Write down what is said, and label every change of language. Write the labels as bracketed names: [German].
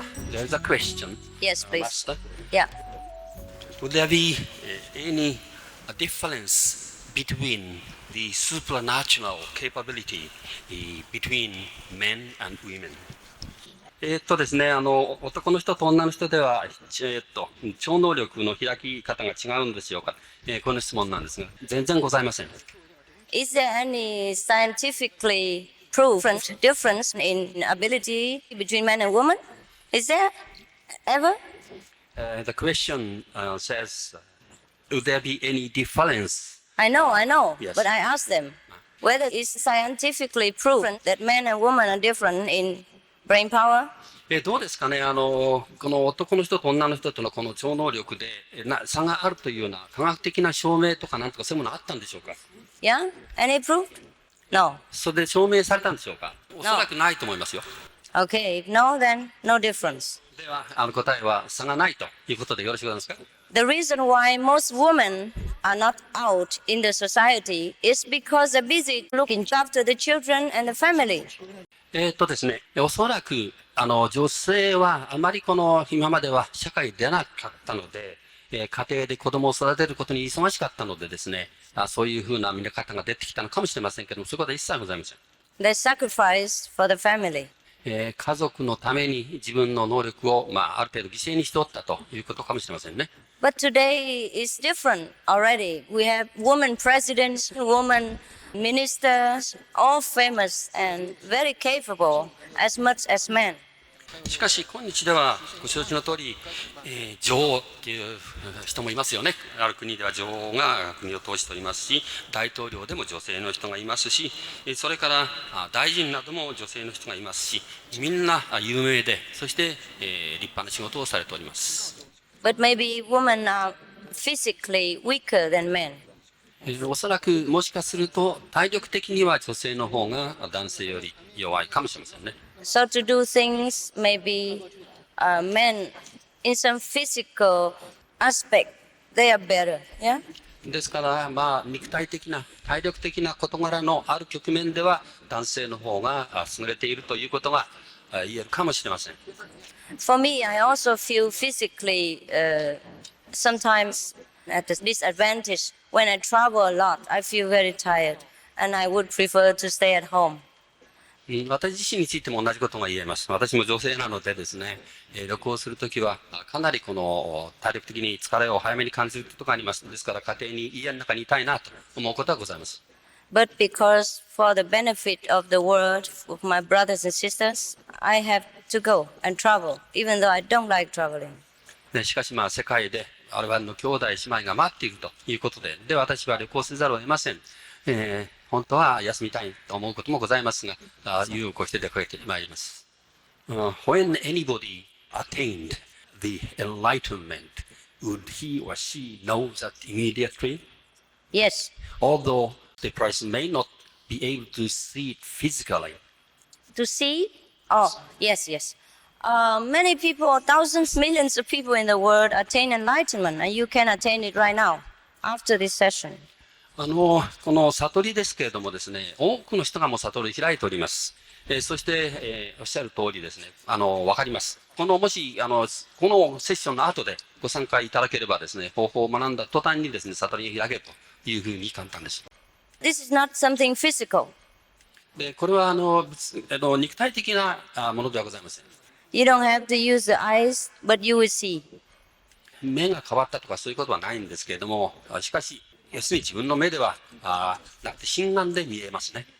[English] There's a question. Yes, please. Master. Yeah. Would there be any difference between the supernatural capability between men and women? [Japanese] ですね、男の人と女の人では、超能力の開き方が違うんでしょうか。この質問なんですが、全然ございません。 [English] Is there any scientifically proven difference in ability between men and women? Is there ever? The question says, would there be any difference? I know, Yes. but I asked them whether it's scientifically proven that men and women are different in brain power. [Japanese] どうですかね、この男の人と女の人とのこの超能力で差があるというような科学的な証明とかなんとかそういうものあったんでしょうか。 [English] Yeah? Any proof? No. [Japanese] それで証明されたんでしょうか。おそらくないと思いますよ。 [English] Okay, if no, then no difference. [Japanese] では、答えは差がないということでよろしくお願いしますか。 [English] The reason why most women are not out in the society is because they're busy looking after the children and the family. [Japanese] ですね、おそらく女性はあまり今までは社会に出なかったので、家庭で子供を育てることに忙しかったのでですね、そういうふうな見方が出てきたのかもしれませんけども、そういうことは一切ございません。 [English] They sacrificed for the family. [Japanese] 家族のために自分の能力を、ある程度犠牲にしておったということかもしれませんね。 [English] But today is different already. We have women presidents, women ministers, all famous and very capable as much as men. [Japanese] しかし今日ではご承知の通り、女王っていう人もいますよね。ある国では女王が国を統治しておりますし、大統領でも女性の人がいますし、それから大臣なども女性の人がいますし、みんな有名で、そして、立派な仕事をされております。 [English] But maybe women are physically weaker than men. [Japanese] おそらくもしかすると体力的には女性の方が男性より弱いかもしれませんね。 [English] So to do things, maybe men in some physical aspect, they are better, yeah? [Japanese] ですから、肉体的な、体力的な事柄のある局面では男性の方が優れているということが言えるかもしれません。 [English] For me, I also feel physically sometimes at a disadvantage. When I travel a lot, I feel very tired, and I would prefer to stay at home. [Japanese] 私自身についても同じことが言えます。私も女性なのでですね、旅行するときはかなり体力的に疲れを早めに感じることがあります。ですから家庭に家の中にいたいなと思うことはございます。 [English] But because for the benefit of the world, of my brothers and sisters, I have to go and travel, even though I don't like traveling. [Japanese] でしかし世界で我々の兄弟姉妹が待っているということで、私は旅行せざるを得ません。本当は休みたいと思うこともございますが、意を越して出かけてまいります。 [English] When anybody attained the enlightenment, would he or she know that immediately? Yes. Although the person may not be able to see it physically. To see? Oh, yes, yes. Many people, thousands, millions of people in the world attain enlightenment, and you can attain it right now, after this session. [Japanese] この悟りですけれどもですね、多くの人がもう悟りを開いております。そして、おっしゃる通りですね、わかります。もし、このセッションの後でご参加いただければですね、方法を学んだ途端にですね、悟りが開けるというふうに簡単です。 [English] This is not something physical. [Japanese] で、これは肉体的なものではございません。 [English] You don't have to use the eyes, but you will see. [Japanese] 目が変わったとかそういうことはないんですけれども、しかし、要するに自分の目ではなくて心眼で見えますね。